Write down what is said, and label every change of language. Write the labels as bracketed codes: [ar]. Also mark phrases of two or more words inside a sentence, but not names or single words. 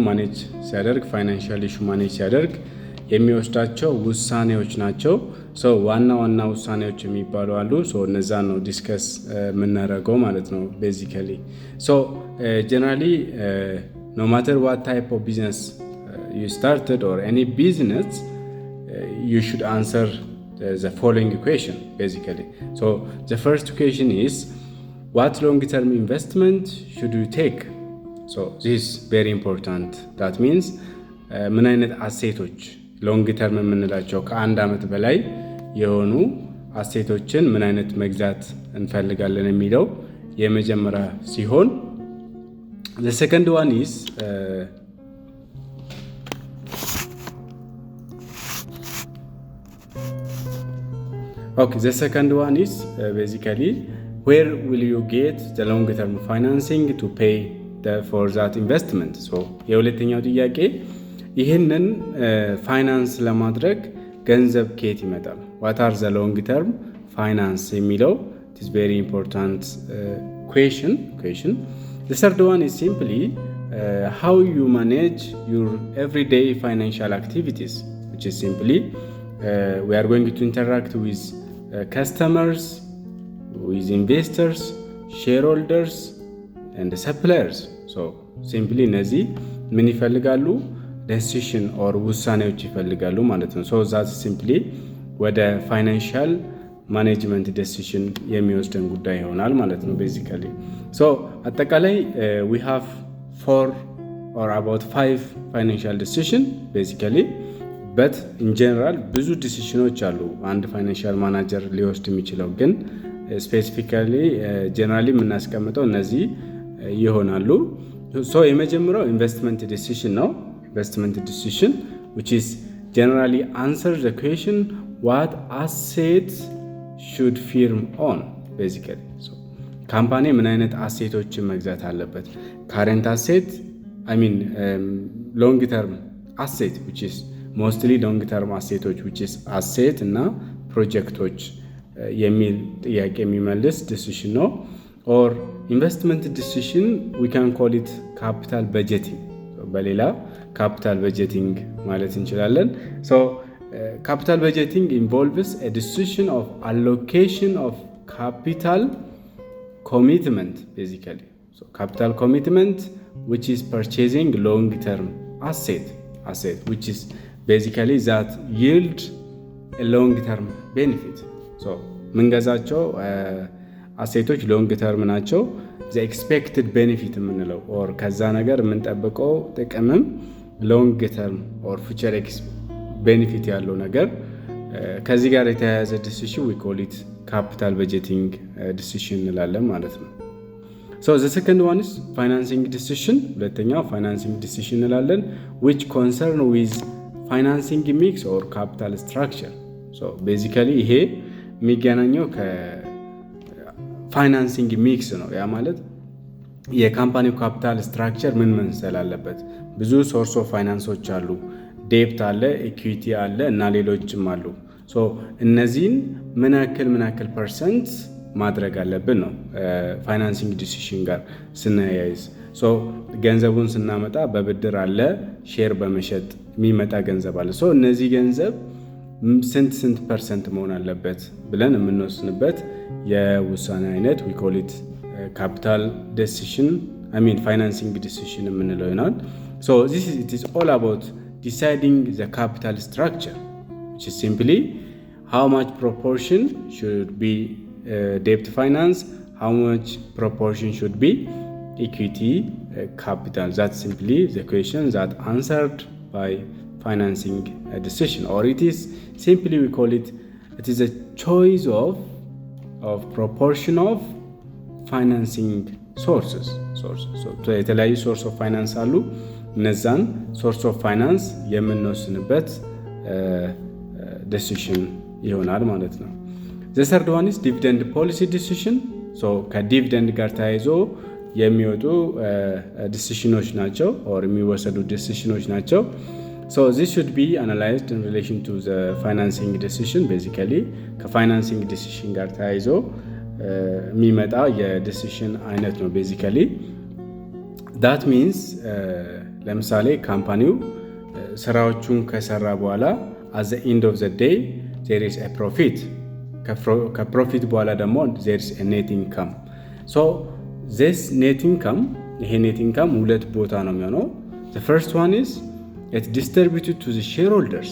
[am] ማኔጅ ሲያደርግ [en] financial issue [am] ማኔጅ ሲያደርግ የሚወስዳቸው ውሳኔዎች ናቸው። ዋና ውሳኔዎች የሚባሉ አሉ። እነዛን ነው ዲስከስ የምናደርገው ማለት ነው። [en] basically generally no matter what type of business you started or any business you should answer the following equation basically. The first equation is what long-term investment should you take? This is very important. That means [am] ምን አይነት አሴቶች ሎንግ ተርም የምንላቸው ከአንድ ዓመት በላይ የሆኑ አሴቶችን ምን አይነት መግዛት እንፈልጋለን የሚለው የመጀመሪያ ሲሆን [en] the second one is the second one is basically where will you get the long term financing to pay for that investment? [am] የሁለተኛው ጥያቄ ይህንን ፋይናንስ ለማድረግ ገንዘብ ከየት ይመጣል? [en] what are the long term finance የሚለው it is very important question. The third one is simply how you manage your everyday financial activities, which is simply we are going to interact with customers, with investors, shareholders and suppliers. [am] Simply እነዚህ ምን ይፈልጋሉ? [en] decision or [am] ውሳኔዎች ይፈልጋሉ ማለት ነው። [en] that simply [am] ወደ [en] financial management decision [am] የሚወስደን ጉዳይ ይሆናል ማለት ነው። ቤዚካሊ አጠቃላይ [en] we have 4 or about 5 financial decision basically, but in general [am] ብዙ ዲሲሽኖች አሉ አንድ ፋይናንሻል ማናጀር ሊወስድ የሚችለው፣ ግን [en] specifically generally [am] የምናስቀምጠው እነዚህ ይሆናሉ። የመጀመሪያው [en] investment decision [am] ነው። [en] investment decision, which is generally answer the question what assets should firm own basically. [am] ካምፓኒ ምን አይነት አሴቶችን መግዛት አለበት? [en] current asset, I mean long term asset, which is mostly long term assetoች which is asset [am] እና ፕሮጀክቶች የሚል ጥያቄ የሚመልስ [en] decision ነው። or investment decision we can call it capital budgeting, [am] በሌላ [en] capital budgeting [am] ማለት እንችላለን። [en] capital budgeting involves a decision of allocation of capital commitment basically. Capital commitment which is purchasing long term asset which is basically that yield a long term benefit. [am] ምንገዛቸው አሴቶች [en] long term [am] ናቸው። [en] the expected benefit [am] የምንለው ኦር ከዛ ነገር የምንጠብቀው ጥቅምም [en] long term or future benefit [am] ያለው ነገር ከዚህ ጋር የተያያዘ ዲሲሽን [en] we call it capital budgeting decision [am] እንላለን ማለት ነው። [en] the second one is financing decision. ሁለተኛው financing decision እንላለን which concern with financing mix or capital structure. [am] basically ይሄ የሚገናኘው [en] financing mix [am] ነው። ያ ማለት የካምፓኒው [en] capital structure [am] ምን መምሰል አለበት? ብዙ [en] source of finances [am] አሉ። ዴፕት አለ፣ ኢኩዊቲ አለ እና ሌሎችም አሉ። እነዚህን ምን ያክል ፐርሰንት ማድረግ አለብን ነው [en] financing decision [am] ጋር ስናያይዝ። ገንዘቡን ስናመጣ በብድር አለ፣ ሼር በመሸጥ የሚመጣ ገንዘብ አለ። እነዚህ ገንዘብ ስንት ፐርሰንት መሆን አለበት ብለን የምንወስንበት የውሳኔ አይነት [en] we call it capital decision, I mean financing decision [am] የምንለው ይሆናል። [en] it is all about deciding the capital structure, which is simply how much proportion should be debt finance, how much proportion should be equity capital. That's simply the question that answered by financing decision, or it is simply we call it is a choice of proportion of financing sources. So የተለያዩ source of finance አሉ። እነዛን source of finance የምንወስንበት decision [am] ይሆናል ማለት ነው። [en] The third one is dividend policy decision. So [am] ከዲቪደንድ ጋር ተያይዞ የሚወጡ ዲሲሽኖች ናቸው [en] or [am] የሚወሰዱ ዲሲሽኖች ናቸው። [en] So this should be analyzed in relation to the financing decision. [am] Basically ከፋይናንሲንግ ዲሲሽን ጋር ተያይዞ የሚመጣ የዲሲሽን አይነት ነው። [en] basically that means [am] ለምሳሌ ካምፓኒው ስራዎቹን ከሰራ በኋላ [en] at the end of the day there is a profit. [am] ከፕሮፊት በኋላ ደግሞ [en] there is a net income. So this net income ይሄ net income [am] ሁለት ቦታ ነው የሚሆነው። [en] The first one is it's distributed to the shareholders.